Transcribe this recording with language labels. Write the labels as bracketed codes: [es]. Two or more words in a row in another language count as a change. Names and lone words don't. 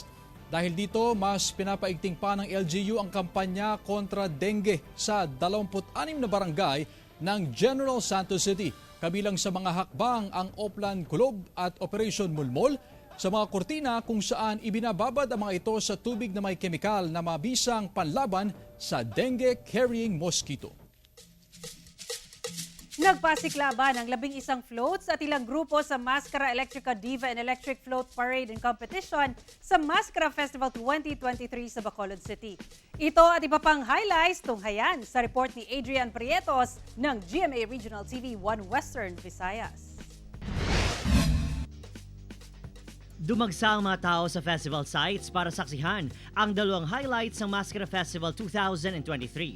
[tl] Dahil dito, mas pinapaigting pa ng LGU ang kampanya kontra dengue sa 26 na barangay ng General Santos City. Kabilang sa mga hakbang ang Oplan Kulob at Operation Mulmol sa mga kurtina kung saan ibinababad ang mga ito sa tubig na may kemikal na mabisang panlaban sa [en] dengue-carrying mosquito. [tl] Nagpasiklaban ang 11 floats at ilang grupo sa Mascara Electrica Diva and Electric Float Parade and Competition sa Mascara Festival 2023 sa Bacolod City. Ito at iba pang highlights tunghayan sa report ni Adrian Prietos ng GMA Regional TV 1 Western Visayas. Dumagsa ang mga tao sa festival sites para saksihan ang 2 highlights ng Mascara Festival 2023.